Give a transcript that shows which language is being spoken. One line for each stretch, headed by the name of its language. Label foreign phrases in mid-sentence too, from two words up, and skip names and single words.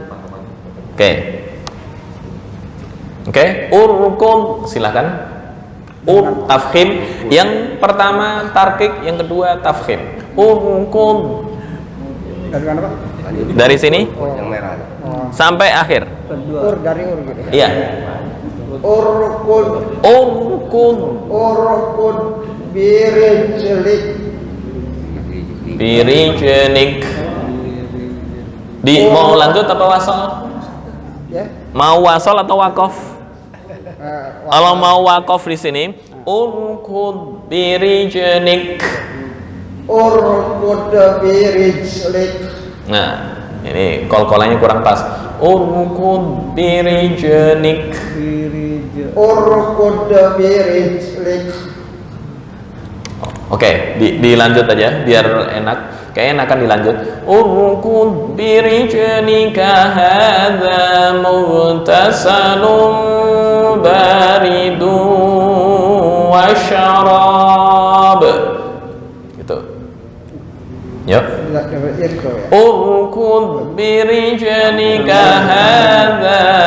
Indonesian: Oke, urkum, silakan. Tafkhim. Yang pertama tarkik, yang kedua tafkhim.
Arabic: Urkud.
Indonesian: Dari mana Pak? Dari sini Yang merah. sampai akhir. Dari gitu. Iya.
Arabic: Urkud. Urkud Birijlik.
Indonesian: birijenik. Mau lanjut apa wasol? Ya. Mau wasol atau wakof? Kalau mau wakof di sini,
Arabic: urkud birijenik. Urkud birijlik.
Indonesian: Nah, ini kol-kolannya kurang pas.
Arabic: Urkud birijenik. Urkud birijlik.
Indonesian: Oke, dilanjut aja biar enak. Kayaknya enakan dilanjut.
Arabic: Urkud birijnika hadza mughtasalun baridun wa syarab.
Indonesian: Gitu. Yuk.
Arabic: Urkud birijnika hadza.